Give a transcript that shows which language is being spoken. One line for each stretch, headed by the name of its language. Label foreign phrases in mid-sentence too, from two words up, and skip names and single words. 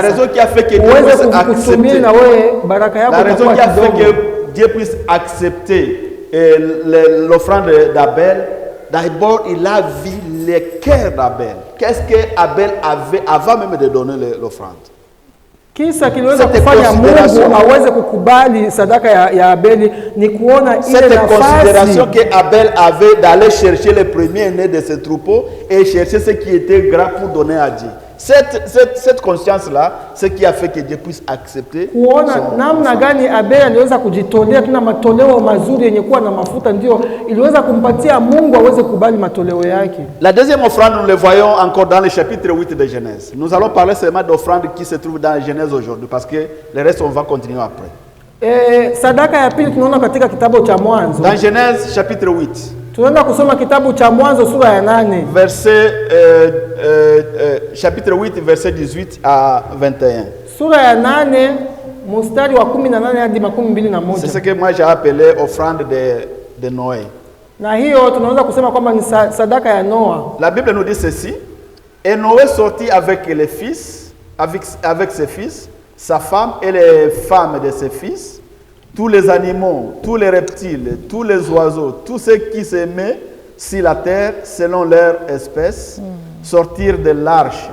French: la raison qui a fait que Dieu puisse accepter,
Swahili: na wewe baraka yako itakuwa kidogo.
French: La raison qui a fait que Dieu puisse accepter l'offrande d'Abel, d'abord il a vu le cœur d'Abel. Qu'est-ce que Abel avait avant même de donner l'offrande?
Swahili: Kisa kiliweza kufanya Mungu aweze kukubali sadaka ya Abeli ni kuona ile nafasi.
French: Cette considération que Abel avait d'aller chercher les premiers-nés de ses troupeaux et chercher ce qui était gras pour donner à Dieu. Cette conscience-là, ce qui a fait que Dieu puisse accepter.
Swahili: Kuona namna gani Abel aliweza kujitolea tuna matoleo mazuri yenye kuwa na mafuta, ndio iliweza kumpatia Mungu aweze kubali matoleo yake.
French: La deuxième offrande, nous le voyons encore dans le chapitre 8 de Genèse. Nous allons parler seulement d'offrande qui se trouve dans Genèse aujourd'hui, parce que le reste on va continuer après.
Swahili: Sadaka ya pili tunaona katika kitabu cha Mwanzo.
French: Dans Genèse chapitre 8.
Swahili: Tunaenda kusoma kitabu cha Mwanzo sura ya 8.
French: Chapitre 8 verset 18 à 21.
Swahili: Sura ya 8 mstari wa 18 hadi 21.
French: C'est ce que moi j'ai appelé offrande de Noé.
Swahili: Na hiyo tunaweza kusema kwamba ni sadaka ya Noa.
French: La Bible nous dit ceci: et Noé sortit avec les fils, avec ses fils, sa femme et les femmes de ses fils, tous les animaux, tous les reptiles, tous les oiseaux, tous ceux qui s'aimaient sur la terre selon leur espèce, sortirent de l'arche.